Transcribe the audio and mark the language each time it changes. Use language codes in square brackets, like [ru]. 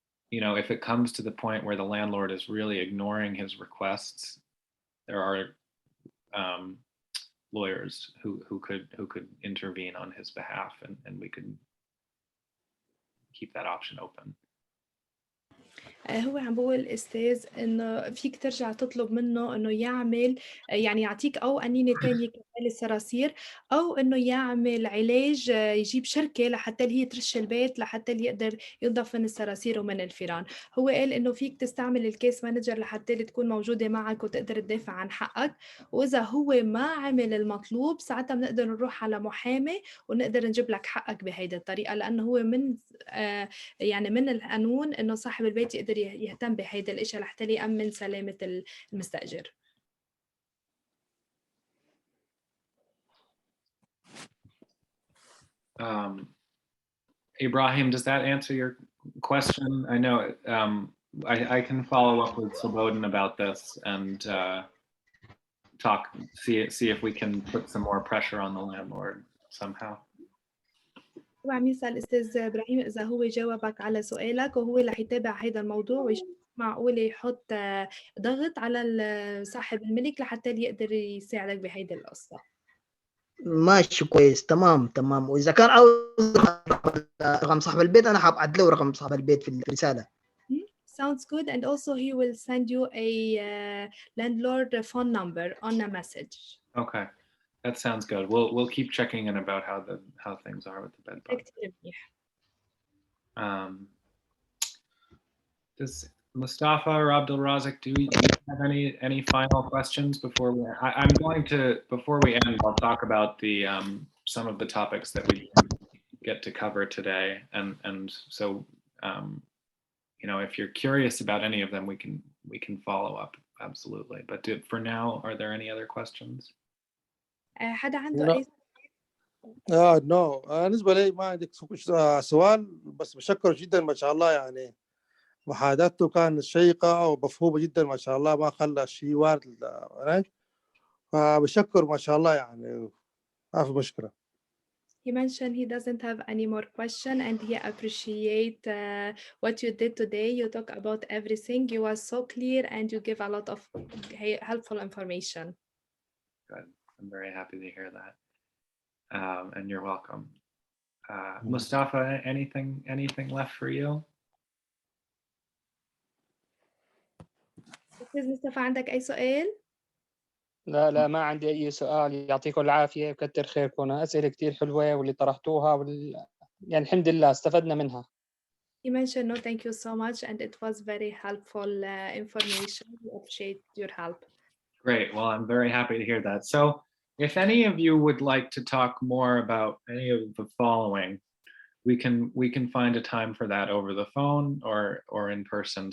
[en] You know, if it comes to the point where the landlord is really ignoring his requests, there are lawyers who could intervene on his behalf, and we could keep that option open. [ar] هو عم بقول الأستاذ إنه فيك ترجع تطلب منه إنه يعمل يعني يعطيك أو قنينة تانية كرمال الصراصير، أو إنه يعمل علاج يجيب شركة لحتى اللي هي ترش البيت لحتى اللي يقدر ينضف من الصراصير ومن الفيران. هو قال إنه فيك تستعمل الكيس مانجر لحتى اللي تكون موجودة معك وتقدر تدافع عن حقك، وإذا هو ما عمل المطلوب ساعتها بنقدر نروح على محامي ونقدر نجيب لك حقك بهيدي الطريقة، لأنه هو من يعني من القانون إنه صاحب البيت يقدر يهتم بهيدا الإشي لحتى يأمن سلامة المستأجر. [en] Ibrahim, does that answer your question? I know I can follow up with Slobodan about this and see if we can put some more pressure on the landlord somehow. [ar] هو عم يسأل أستاذ إبراهيم إذا هو جاوبك على سؤالك وهو رح يتابع هيدا الموضوع ويشوف معقول يحط ضغط على صاحب الملك لحتى يقدر يساعدك بهيدي القصة. ماشي كويس، تمام. وإذا كان عاوز رقم صاحب البيت أنا حابعت له رقم صاحب البيت في الرسالة. [en] Sounds good, and also he will send you a landlord phone number on a message. Okay, that sounds good. We'll keep checking in about how things are with the bed bug. [ar] كتير منيح. [en] Does Mustafa or Abdul Razak, do you have any final questions before we? I'm going to, before we end, I'll talk about the some of the topics that we didn't get to cover today, and so you know, if you're curious about any of them, we can follow up, absolutely. But for now, are there any other questions? [ar] حدا عنده أي نو بالنسبه لي ما عندك سؤال، بس بشكر جدا ما شاء الله، يعني محادثته كانت شيقه ومفهومه جدا ما شاء الله، ما خلى شيء وارد هناك، فبشكر ما شاء الله، يعني ما في مشكله. [en] He mentioned he doesn't have any more question and he appreciate what you did today. You talk about everything. You are so clear and you give a lot of helpful information. Good. I'm very happy to hear that. And you're welcome. Mustafa, anything left for you? [ar] أستاذ مصطفى عندك أي سؤال؟ لا ما عندي أي سؤال. يعطيكم العافية وكتر خيركم. أسئلة كتير حلوة واللي طرحتوها يعني الحمد لله استفدنا منها. [en] He mentioned no, thank you so much, and it was very helpful information. We appreciate your help. Great. Well, I'm very happy to hear that. So if any of you would like to talk more about any of the following, we can find a time for that over the phone or in person.